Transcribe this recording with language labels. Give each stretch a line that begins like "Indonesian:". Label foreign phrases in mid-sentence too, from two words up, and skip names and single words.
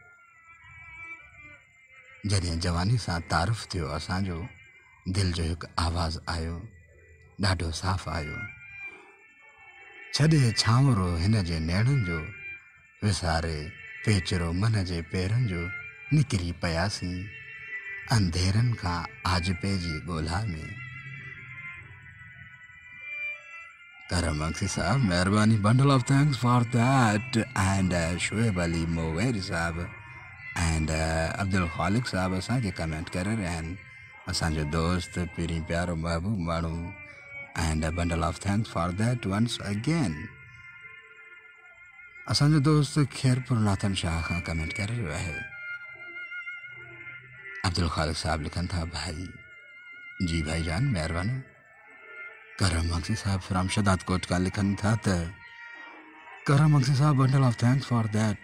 Sindhi: जॾहिं जवानी सां तारुफ़ थियो असांजो, दिलि जो हिकु आवाज़ आयो, ॾाढो साफ़ आयो। छॾे छांवरो हिन जे नेणनि जो, विसारे पेचरो मन जे पेरनि जो, निकिरी पियासीं अंधेरनि खां आजपे जी ॻोल्हा में।
English: करम बख्शी साहब, मेहरबानी, bundle of thanks for that.
Sindhi: एंड शोएब अली मोवेरी साहब एंड अब्दुल खालिक साहब असांखे कमेंट करे रहिया आहिनि, असांजो दोस्त पहिरीं प्यारो महबूब माण्हू।
English: and bundle of thanks for that once again.
Sindhi: असांजो दोस्त खैरपुर नाथन शाह खां कमेंट करे रहियो आहे। अब्दुल खालिक साहब लिखनि था, भाई जी भाईजान महिरबानी। करम बख्शी साहब फ्राम शदाद कोट का लिखन था त करम बख्शी साहब,
English: bundle of thanks for that.